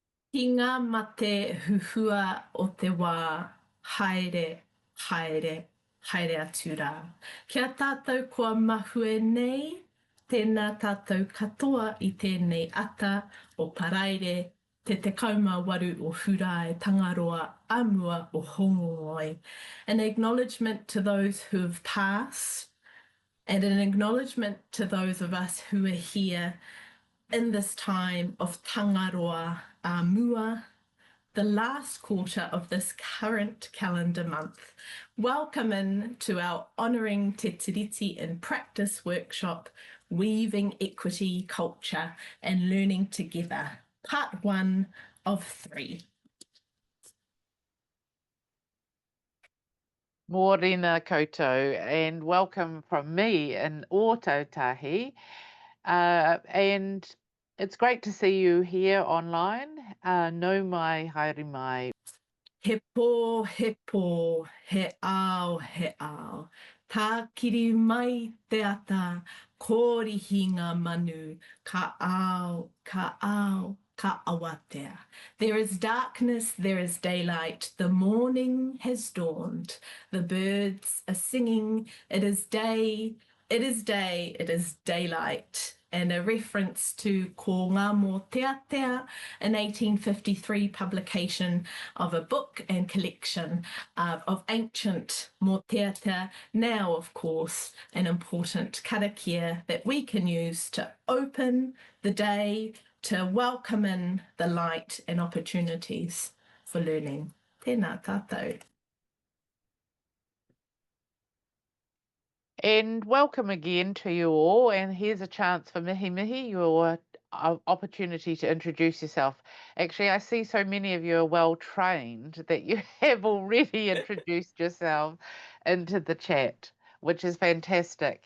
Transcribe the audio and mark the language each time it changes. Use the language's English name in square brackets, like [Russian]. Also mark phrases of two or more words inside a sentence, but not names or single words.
[Māori] Ki ngā mate huhua o te wā, haere, haere, haere atu rā. Kia tātou kua mahue nei, tēnā tātou katoa i tēnei ata o Paraire, te 18 o Hurae, Tangaroa, Amua o Hongongoi. [English] An acknowledgement to those who have passed, and an acknowledgement to those of us who are here in this time of Tangaroa Amua, the last quarter of this current calendar month. Welcome in to our Honouring Te Tiriti in Practice workshop, Weaving Equity, Culture and Learning Together, part 1 of 3. [Māori] Mōrena koutou, [English] and welcome from me in Ōtautahi. And it's great to see you here online. [Māori] Nau mai, haere mai. He pō, he ao, he ao. Tā kiri mai te ata, kōrihi ngā manu, ka ao, ka ao, ka awatea. [English] There is darkness, there is daylight, the morning has dawned, the birds are singing, it is day, it is day, it is daylight. And a reference to Ko Ngā Mō Teatea, an 1853 publication of a book and collection of ancient Mō Teatea, now of course an important karakia that we can use to open the day, to welcome in the light and opportunities for learning. [Māori] Tēnā tātou. [English] And welcome again to you all. And here's a chance for mihi, your opportunity to introduce yourself. Actually, I see so many of you are well trained that you have already introduced yourself into the chat, which is fantastic.